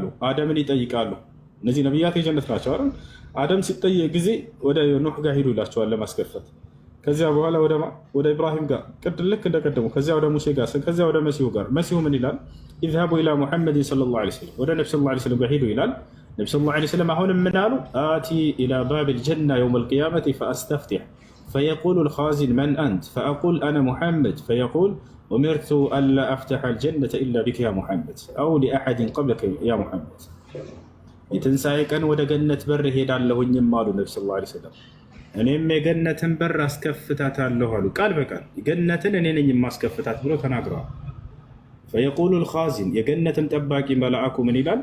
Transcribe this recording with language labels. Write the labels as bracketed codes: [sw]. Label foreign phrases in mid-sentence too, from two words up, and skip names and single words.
[am] አደምን ይጠይቃሉ። እነዚህ ነቢያት የጀነት ናቸው አይደል? አደም ሲጠየቅ ጊዜ ወደ ኑህ ጋር ሂዱ ይላቸዋል ለማስከፈት። ከዚያ በኋላ ወደ ኢብራሂም ጋር ልክ እንደቀደሙ፣ ከዚያ ወደ ሙሴ ጋር፣ ከዚያ ወደ መሲሁ ጋር። መሲሁ ምን ይላል? [ar] اذهبوا إلى محمد صلى الله عليه وسلم፣ [am] ወደ ነቢ [ar] صلى الله عليه وسلم [am] ጋር ሂዱ ይላል። ነቢ [ar] صلى الله عليه وسلم [am] አሁንም ምን አሉ? [ar] آتي إلى باب الجنة يوم القيامة فأستفتح فيقول الخازن من أنت فأقول أنا محمد فيقول أمرت ألا أفتح الجنة إلا بك يا محمد أو لأحد قبلك يا محمد። [am] የትንሣኤ ቀን ወደ ገነት በር ሄዳለሁኝም አሉ ነቢ [ar] صلى الله عليه وسلم። [am] እኔም የገነትን በር አስከፍታታለሁ አሉ። ቃል በቃል ገነትን እኔ ነኝ የማስከፍታት ብሎ ተናግረዋል። [ar] فيقول الخازن [am] የገነትን ጠባቂ መልአኩ ምን ይላል?